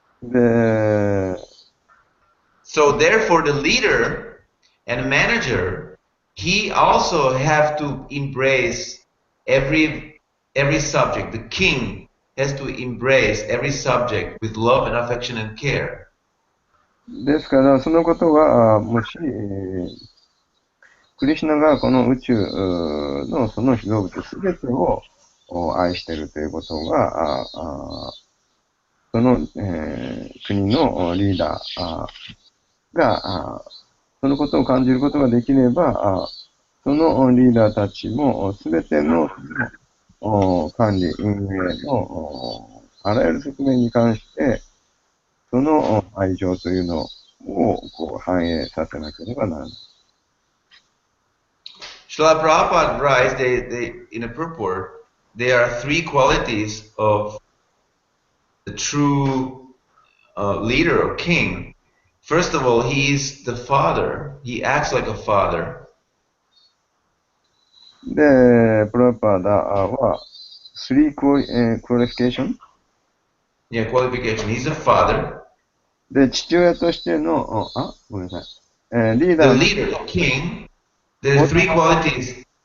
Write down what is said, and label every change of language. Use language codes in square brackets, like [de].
[en] で、 So therefore the leader and manager, he also have to embrace every subject. The king has to embrace every subject with love and affection and care. [ja] ですから、そのことが、もし、クリシュナがこの宇宙のその動物すべてを愛しているということが、その、国のリーダーが、そのことを感じることができれば、そのリーダーたちもすべての管理、運営のあらゆる側面に関して、その愛情というのをこう反映させなければならない。 [en] Srila Prabhupada writes, they in a purport, there are three qualities of the true leader or king. First of all, he is the father. He acts like a father. [ja] で、プラパダは、 [en] 3 qualification? Yeah, qualification. He's a father. [ja] で、父親としての、ごめんなさい。リーダー [en] leader, the king, there are three qualities.